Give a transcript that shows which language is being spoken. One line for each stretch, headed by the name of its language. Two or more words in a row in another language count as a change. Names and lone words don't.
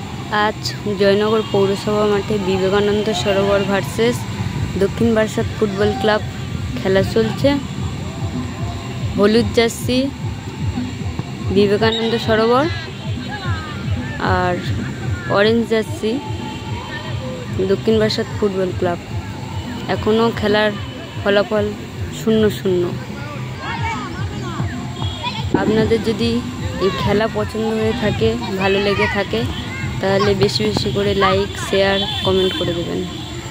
Bangla: আজ জয়নগর পৌরসভা মাঠে বিবেকানন্দ সরোবর ভার্সেস দক্ষিণ বারাসাত ফুটবল ক্লাব খেলা চলছে। হলুদ জার্সি বিবেকানন্দ সরোবর আর অরেঞ্জ জার্সি দক্ষিণ বারাসাত ফুটবল ক্লাব। এখনো খেলার ফলাফল 0-0। আপনাদের যদি এই খেলা পছন্দ হয়ে থাকে, ভালো লেগে থাকে, তাহলে বেশি বেশি করে লাইক, শেয়ার, কমেন্ট করে দেবেন।